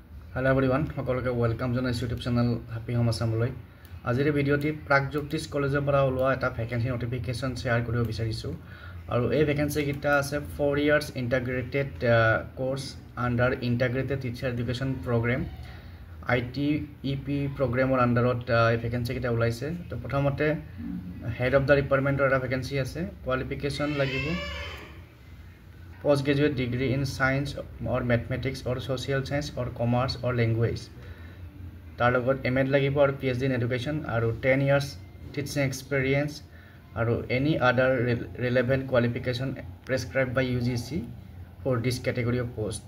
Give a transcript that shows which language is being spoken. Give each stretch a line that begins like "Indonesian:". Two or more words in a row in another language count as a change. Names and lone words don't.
English: Hello everyone,
Assamese: সকলোকে ওয়েলকাম জনাইছো
English: YouTube channel
Assamese: হ্যাপি হোম আসামলৈ। আজিৰ ভিডিঅ'টি প্ৰাগজ্যোতিষ কলেজৰ পৰা ওলোৱা এটা
English: vacancy notification
Assamese: শেয়াৰ কৰিব বিচাৰিছো আৰু এই ভ্যাকেন্সি কিটা আছে 4
English: years integrated course under integrated teacher education program ITEP programৰ underত
Assamese: এই ভ্যাকেন্সি কিটা ওলাইছে। তো প্ৰথমতে
English: head of the departmentৰ
Assamese: এটা ভ্যাকেন্সি আছে।
English: কোয়ালিফিকেশন লাগিব postgraduate degree in science or mathematics or social science or commerce or language.
Assamese: তাৰ লগত MA লাগিব
English: or PhD in education aru 10 years teaching experience aru any other relevant qualification prescribed by UGC for this category of post.